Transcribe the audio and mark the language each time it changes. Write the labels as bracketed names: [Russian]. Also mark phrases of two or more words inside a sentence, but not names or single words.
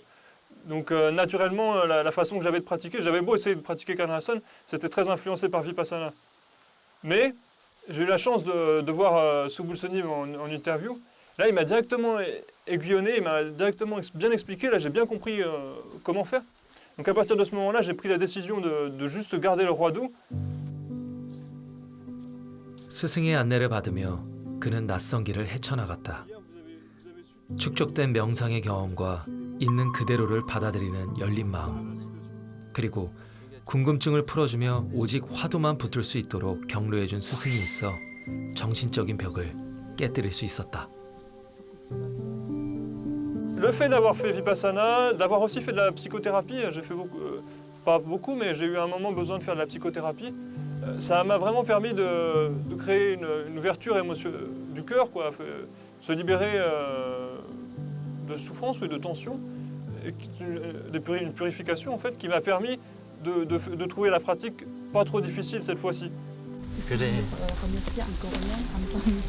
[French] Donc, naturellement, la façon que j'avais de pratiquer, j'avais beau essayer de pratiquer Kanrasan, c'était très influencé par vipassana. Mais j'ai eu la chance de voir Subul Sonim en interview. Là, il m'a directement aiguillonné, il m'a directement bien expliqué. Là, j'ai bien compris comment faire. Donc, à partir de ce moment-là, j'ai pris la décision de juste garder le roi doux. [Korean] 스승의 안내를 받으며 그는 낯선 길을 헤쳐나갔다. 축적된 명상의 경험과 있는 그대로를 받아들이는 열린 마음, 그리고 궁금증을 풀어주며 오직 화두만 붙을 수 있도록 격려해준 스승이 있어 정신적인 벽을 깨뜨릴 수 있었다. [French] Le fait d'avoir fait Vipassana, d'avoir aussi fait de la psychothérapie, j'ai fait beaucoup, pas beaucoup, mais j'ai eu un moment besoin de faire de la psychothérapie, ça m'a vraiment permis de créer une ouverture du cœur, quoi, se libérer de souffrance ou de tension, une purification en fait, qui m'a permis de trouver la pratique pas trop difficile cette fois-ci. [Korean] 그래. [French] remercier en coréen, [Korean] 감사합니다.